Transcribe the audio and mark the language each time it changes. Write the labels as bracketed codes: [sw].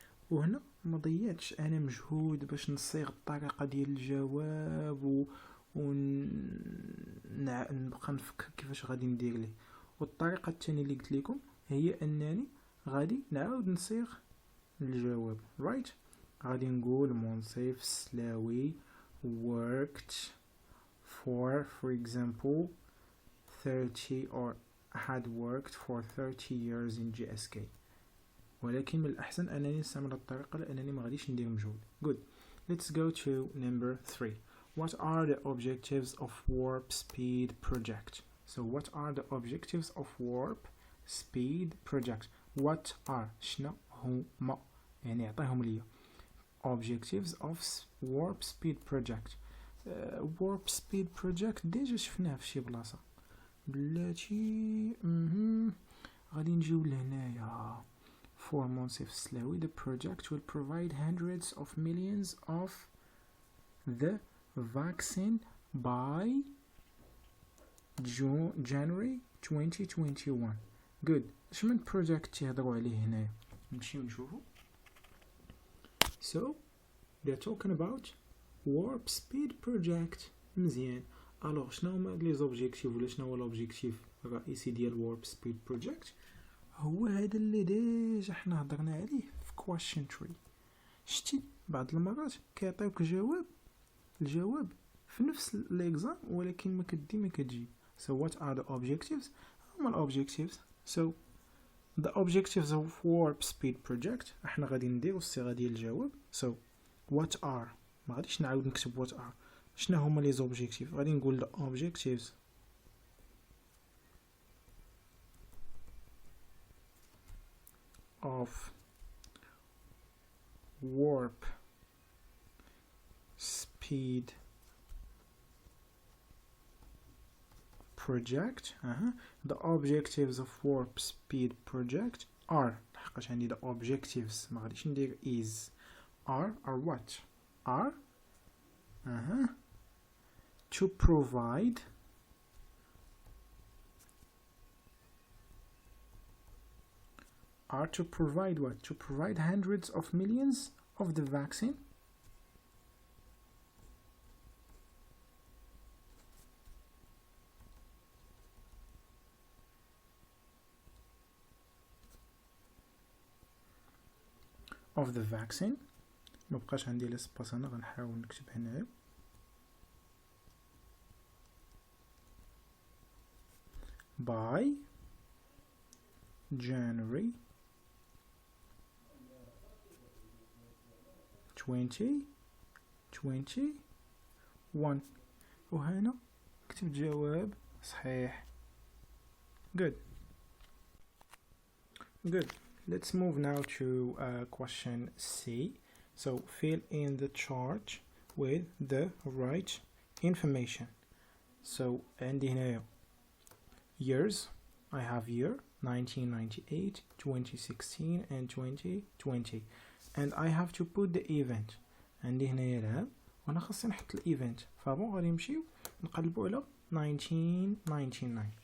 [ar] وهنا ما ضيعتش انا مجهود باش نصيغ الطريقه ديال الجواب ونبقى نفكر كيفاش غادي ندير ليه. والطريقه الثانيه اللي قلت لكم هي انني غادي نعاود نصيغ الجواب. [en] right. [ar] غادي نقول [en] منصف سلاوي worked for example 30 or had worked for 30 years in GSK. [ar] ولكن من الأحسن أنني نستعمل الطريقة لأنني ما غاديش ندير مجهود. [en] good. let's go to number 3. what are the objectives of warp speed project? so what are the objectives of warp speed project? what are [ar] شنو هما، يعني عطيهم ليا. [en] objectives of warp speed project. warp speed project [ar] ديجا شفناه في شي بلاصة بلاتي. غادي نجيو لهنايا. [en] for منصف سلاوي the project will provide hundreds of millions of the vaccine by January 2021. good. [ar] اش من project تيهضروا عليه هنايا؟ نمشيو نشوفو. [en] so they're talking about warp speed project. [ar] مزيان. الوغ شنو هما لي زوبجيكتيف، ولا شنو هو لوبجيكتيف الرئيسي ديال [en] warp speed project؟ [ar] هو هذا اللي ديجا حنا هضرنا عليه في question 3. شتي بعض المرات كيعطيوك الجواب في نفس الاكزام ولكن ما كتجي. [en] so what are the objectives؟ هما الobjectives. so the objectives of warp speed project [ar] احنا غادي نديرو الصيغه ديال الجواب. [en] so what are، [ar] ما غاديش نعاود نكتب [en] what are. [ar] شنو هما لي زوبجيكتيف؟ غادي نقول [en] the objectives of warp speed project the objectives of warp speed project are [ar] لحقاش عندي [en] the objectives [ar] ما غاديش ندير [en] is are what are to provide what? To provide hundreds of millions of the vaccine [ar] ما بقاش عندي لسباس انا غنحاول نكتب هنايا [en] by January 2021 [ar] وهنا كتب جواب صحيح. [en] Good. Let's move now to question C. So fill in the chart with the right information. So [ar] عندي هنا [en] years. I have year 1998, 2016 and 2020 and I have to put the event. [ar] عندي هنايا العام وانا خاصني نحط الايفنت فبون غادي نمشيو نقلبوا على 1999.